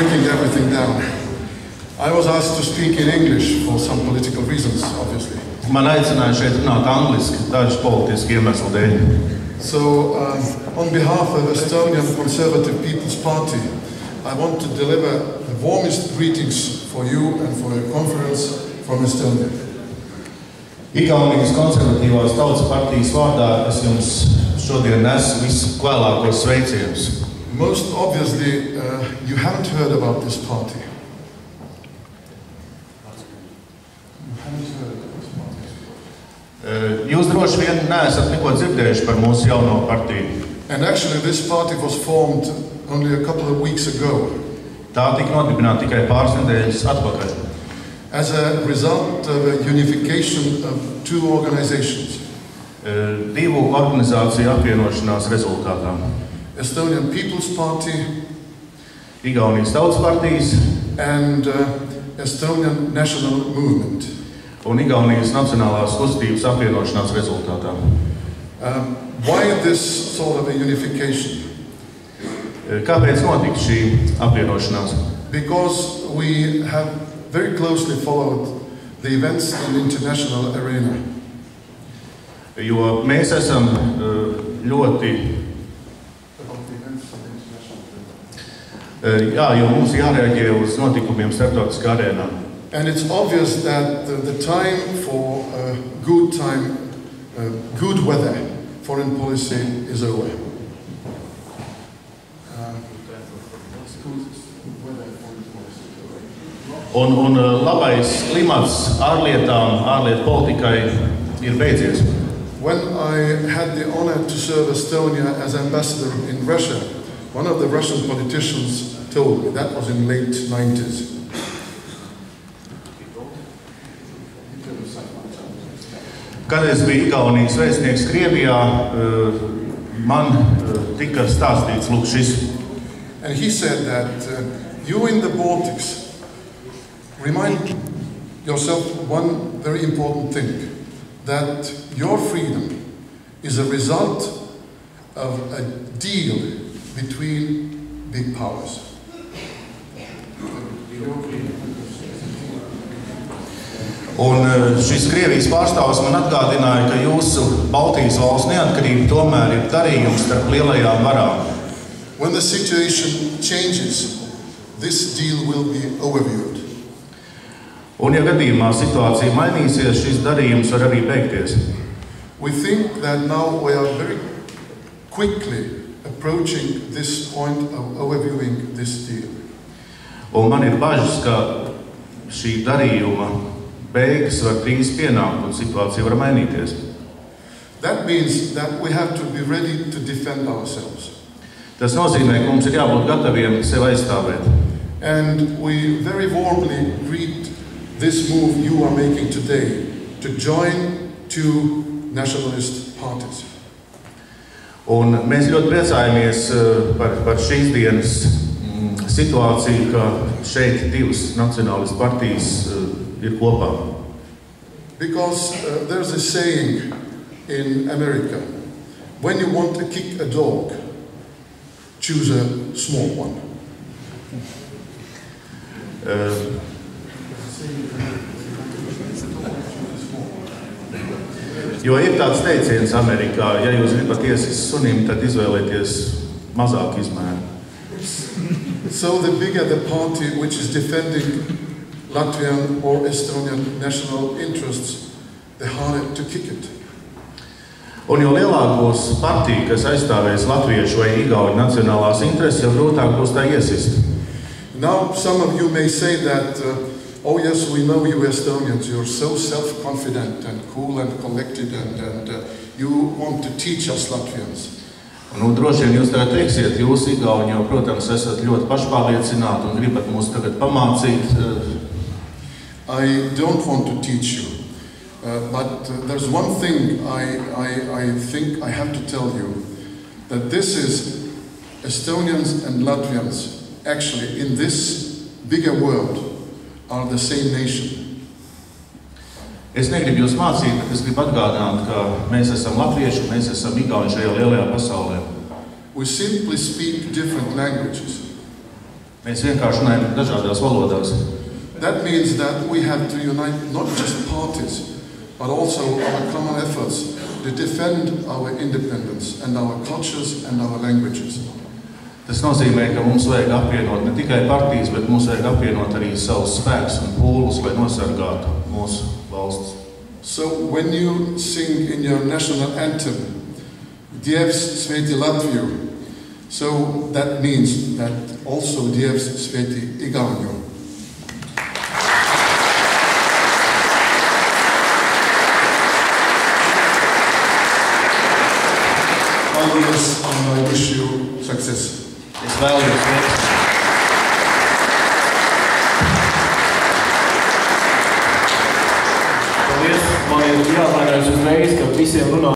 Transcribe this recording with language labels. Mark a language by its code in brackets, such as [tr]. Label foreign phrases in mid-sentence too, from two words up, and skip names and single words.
[en] everything down. I was asked to speak in English for some political reasons, obviously. [lv] Man aicināja šeit runāt angliski, daži politiski iemesli dēļ. [en] So, on behalf of Estonian Conservative People's Party, I want to deliver the warmest greetings for you and for your conference from Estonia. [lv] Igaunijas konservatīvās tautas partijas vārdā es jums šodien nesu viskvēlākos sveicienus. [en] Most obviously, you haven't heard about this party. [lv] Jūs droši vien neesat neko dzirdējuši par mūsu jauno partiju. [en] And actually this party was formed only a couple of weeks ago. [lv] Tā tika nodibināta tikai pāris nedēļas atpakaļ. [en] As a result of a unification of two organizations. [lv] Divu organizāciju apvienošanās rezultātā. [en] Estonian People's Party [lv] Igaunijas tautas partijas [en] and Estonian National Movement. [lv] Un Igaunijas nacionālās kustības apvienošanās rezultātā. [en] Why this sort of a unification? [lv] Kāpēc notika šī apvienošanās? [en] Because we have very closely followed the events in the international arena. [lv] Jo mēs esam ļoti jo mums jārēģē uz notikumiem starptautiskā arēnā. [en] And it's obvious that the time for good weather foreign policy is over. [lv] Un labais klimats ārlietu politikai ir beidzies. [en] When I had the honor to serve Estonia as ambassador in Russia, one of the Russian politicians told me, that was in late 90s. [lv] Kad es biju Igaunijas vēstnieks Krievijā, man tika stāstīts lūk šis. [en] And he said that you in the Baltics remind yourself one very important thing, that your freedom is a result of a deal between big powers. [lv] Un šis Krievijas pārstāvs man atgādināja, ka jūsu Baltijas valsts neatkarība tomēr ir darījums starp lielajām varām. [en] When the situation changes, this deal will be overviewed. [lv] Un ja gadījumā situācija mainīsies, šis darījums var arī beigties. [en] We think that now we are very quickly approaching this point of overviewing this deal. [lv] Un man ir bažas, ka šī darījuma beigas var drīz pienākt un situācija var mainīties. [en] That means that we have to be ready to defend ourselves. [lv] Tas nozīmē, ka mums ir jābūt gataviem sevi aizstāvēt. [en] And we very warmly greet this move you are making today to join two nationalist parties. [lv] Un mēs ļoti priecājamies par šīs dienas situāciju, ka šeit divas nacionālistu partijas ir kopā. [en] Because there's a saying in America, when you want to kick a dog, choose a small one. [lv] Jo ir tāds teiciens Amerikā, ja jūs gribat iesist sunim, tad izvēlieties mazāk izmēru. [en] So the bigger the party which is defending Latvian or Estonian national interests, the harder to kick it. [lv] Un jo lielāk būs partija, kas aizstāvēs latviešu vai igauņu nacionālās intereses, jo grūtāk būs tā iesist. [en] Now some of you may say that, oh yes, we know you Estonians, you're so self-confident and cool and collected and you want to teach us Latvians. [lv] Un droši vien jūs tagad teiksiet, jūs igauņi jau, protams, esat ļoti pašpārliecināti un gribat mūs tagad pamācīt. [en] I don't want to teach you. But there's one thing I think I have to tell you, that this is Estonians and Latvians actually in this bigger world are the same nation. [lv] Es negribu jūs mācīt, bet es gribu atgādināt, ka mēs esam latvieši, mēs esam igauņi šajā lielajā pasaulē. [en] We simply speak different languages. [lv] Mēs vienkārši runājam dažādās valodās. [en] That means that we have to unite not just parties, but also our common efforts to defend our independence and our cultures and our languages. [lv] Tas nozīmē, ka mums vajag apvienot ne tikai partijas, bet mums vajag apvienot arī savus spēkus un pūles, lai nosargātu mūsu valsts. [en] So when you sing in your national anthem, [lv] Dievs svētī Latviju, [en] so that means that also [lv] Dievs svētī Igauniju. [en] Paldies, and I wish you success. [lv] Es vēlu jums veiksmi. Paldies, man ir jāatvainojas uzreiz, ka visiem runā